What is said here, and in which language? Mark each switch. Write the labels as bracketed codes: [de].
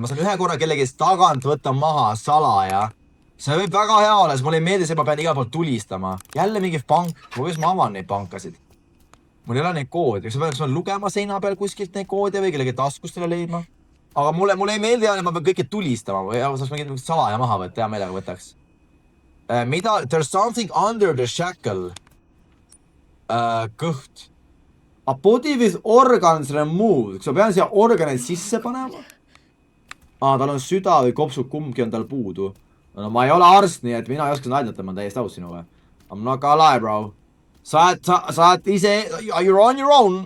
[et] Ma saan ühe korra kellegi tagant võtta maha salaja. See võib väga hea olla, sest mulle ei meeldi see, ma pean igal pool tulistama. Jälle mingi pank. Kuidas ma avan neid pankasid? Mul ei ole neid koodi. Kas ma pean lugema seina peal kuskilt neid koodi või kellegi taskustele leidma? Aga mulle ei meeldi, et ma pean kõike tulistama või saaks mingit salaja maha võtta, hea meelega võtaks. Mida? [en] There's something under the shackle. [et] Kõht. [en] A body with organs removed. [et] Kas ma pean siia organeid sisse panema? Tal on süda või kopsud, kumbki on tal puudu. No ma ei ole arst, nii et mina ei oska seda aidata, ma olen täiesti aus sinuga. [en] I'm not gonna lie, bro. [et] Sa oled ise, [en] you're on your own.